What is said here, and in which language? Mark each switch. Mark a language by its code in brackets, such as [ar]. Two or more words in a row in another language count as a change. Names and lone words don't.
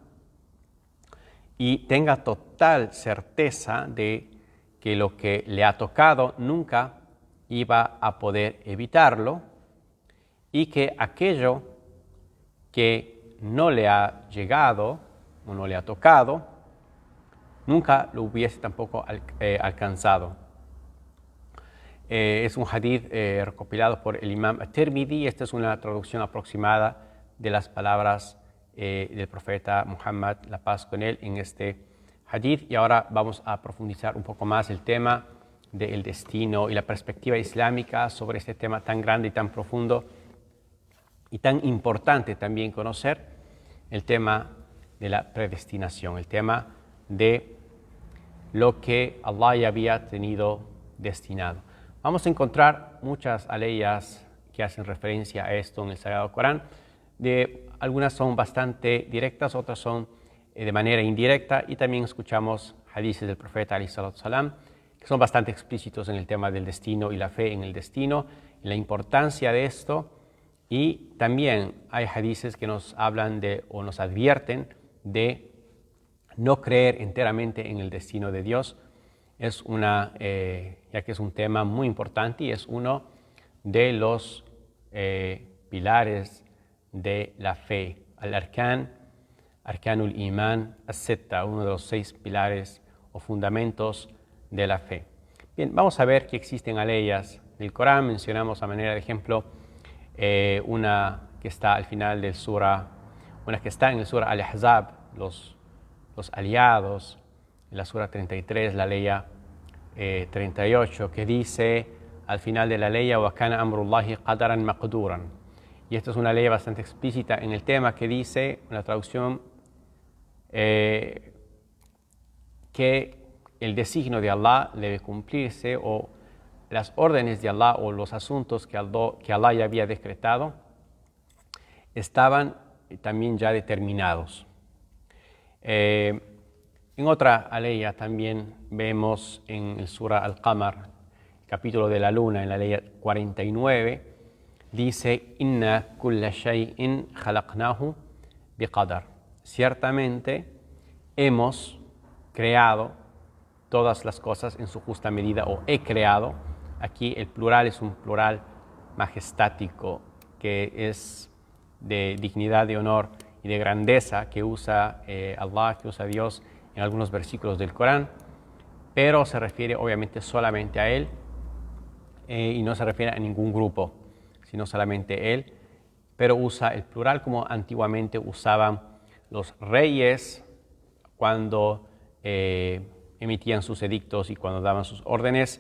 [es] y tenga total certeza de que lo que le ha tocado nunca iba a poder evitarlo, y que aquello que no le ha llegado o no le ha tocado nunca lo hubiese tampoco alcanzado. Es un hadith recopilado por el imam at-Tirmidhi. Esta es una traducción aproximada de las palabras del profeta Muhammad, la paz con él, en este hadith. Y ahora vamos a profundizar un poco más el tema del destino y la perspectiva islámica sobre este tema tan grande y tan profundo y tan importante también conocer, el tema de la predestinación, el tema de lo que Allah ya había tenido destinado. Vamos a encontrar muchas aleyas que hacen referencia a esto en el Sagrado Corán. Algunas son bastante directas, otras son de manera indirecta, y también escuchamos hadices del profeta [ar] عليه الصلاة والسلام [es] que son bastante explícitos en el tema del destino y la fe en el destino, en la importancia de esto. Y también hay hadices que nos hablan de o nos advierten de no creer enteramente en el destino de Dios. Es ya que es un tema muy importante y es uno de los pilares de la fe, [ar] أركان الإيمان الستة, [es] uno de los 6 pilares o fundamentos de la fe. Bien, vamos a ver que existen aleyas del Corán. Mencionamos a manera de ejemplo una que está al final del una que está en el sura Al-Ahzab, los aliados, en la sura 33, la leya 38, que dice al final de la leya: [ar] وكان أمر الله قدرا مقدورا. [es] Y esta es una ley bastante explícita en el tema, que dice, una traducción, que el designio de Allah debe cumplirse, o las órdenes de Allah o los asuntos que Allah ya había decretado estaban también ya determinados. En otra aleya también vemos en el Sura Al-Qamar, capítulo de la luna, en la ley 49, dice: [ar] إنا كل شيء خلقناه بقدر. [es] ciertamente hemos creado todas las cosas en su justa medida, o he creado. Aquí el plural es un plural majestático, que es de dignidad, de honor y de grandeza, que usa Allah, que usa Dios en algunos versículos del Corán, pero se refiere obviamente solamente a Él y no se refiere a ningún grupo, sino solamente Él, pero usa el plural como antiguamente usaban los reyes cuando emitían sus edictos y cuando daban sus órdenes.